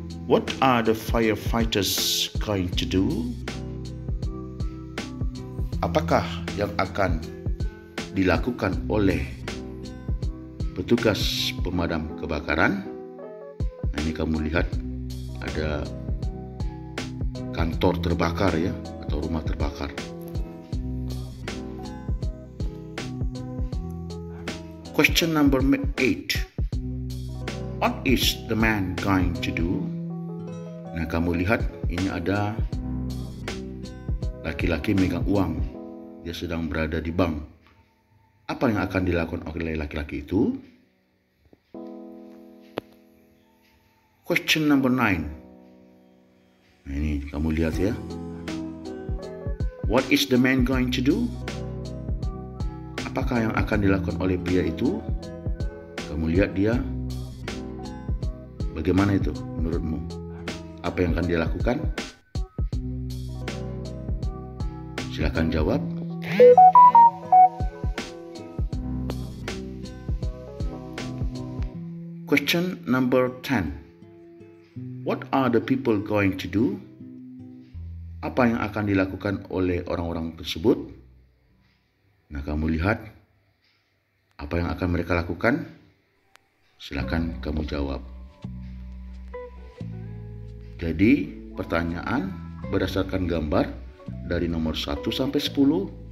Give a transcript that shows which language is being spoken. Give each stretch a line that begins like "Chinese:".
English: What are the firefighters going to do?
Indonesian: Apakah yang akan dilakukan oleh petugas pemadam kebakaran? Nah, ini kamu lihat ada kantor terbakar ya, atau rumah terbakar.
English: Question number 8. What is the man going to do?
Indonesian: Nah, kamu lihat ini ada laki-laki megang uang. Dia sedang berada di bank. Apa yang akan dilakukan oleh laki-laki itu?
English: Question number 9.
Indonesian: Nah, ini kamu lihat ya.
English: What is the man going to do?
Indonesian: Apakah yang akan dilakukan oleh pria itu? Kamu lihat dia. Bagaimana itu menurutmu? Apa yang akan dia lakukan? Silakan jawab.
English: Question number 10. What are the people going to do?
Indonesian: Apa yang akan dilakukan oleh orang-orang tersebut? Nah, kamu lihat apa yang akan mereka lakukan? Silakan kamu jawab. Jadi, pertanyaan berdasarkan gambar dari nomor 1 sampai 10.